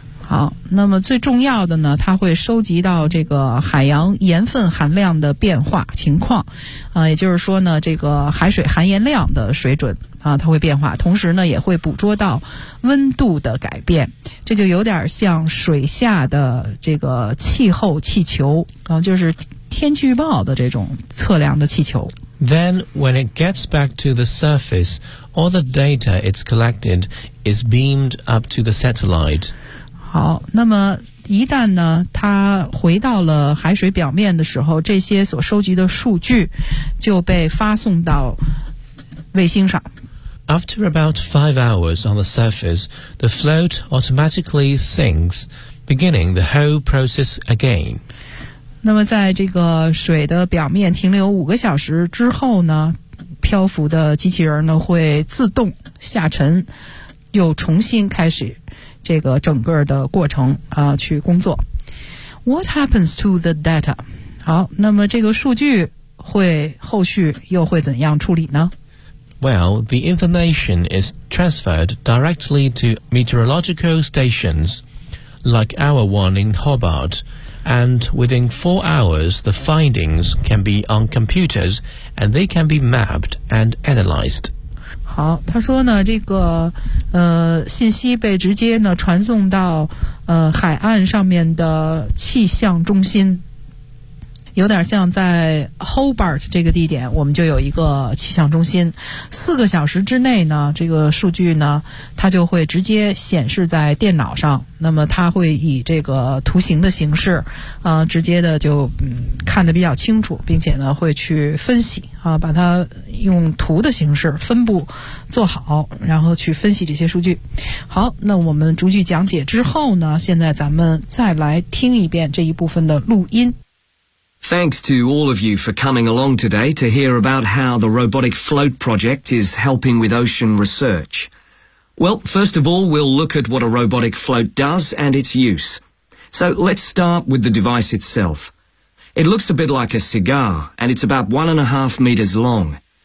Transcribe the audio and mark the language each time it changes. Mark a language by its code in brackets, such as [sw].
[zh] 好，那么最重要的呢，它会收集到这个海洋盐分含量的变化情况，也就是说呢，这个海水含盐量的水准啊，它会变化，同时呢，也会捕捉到温度的改变，这就有点像水下的这个气候气球啊，就是天气预报的这种测量的气球。 [en] Then when it gets back to the surface, all the data it's collected is beamed up to the satellite. [zh] 好，那么一旦呢，它回到了海水表面的时候，这些所收集的数据就被发送到卫星上。 [en] After about 5 hours on the surface, the float automatically sinks, beginning the whole process again. [zh] 那么在这个水的表面停留5个小时之后呢，漂浮的机器人呢会自动下沉，又重新开始这个整个的过程啊，去工作。 [en] What happens to the data? [zh] 好，那么这个数据会后续又会怎样处理呢？ [en] Well, the information is transferred directly to meteorological stations, like our one in Hobart. And within 4 hours, the findings can be on computers, and they can be mapped and analyzed. [zh] 好，他说呢，这个信息被直接呢传送到海岸上面的气象中心，有点像在 Hobart 这个地点，我们就有一个气象中心。 4个小时之内呢，这个数据呢，它就会直接显示在电脑上。那么它会以这个图形的形式，直接的就看得比较清楚，并且呢会去分析啊，把它用图的形式分布做好，然后去分析这些数据。好，那我们逐句讲解之后呢，现在咱们再来听一遍这一部分的录音。 [en] Thanks to all of you for coming along today to hear about how the Robotic Float Project is helping with ocean research. Well, first of all, we'll look at what a robotic float does and its use. So let's start with the device itself. It looks a bit like a cigar, and it's about 1.5 meters long.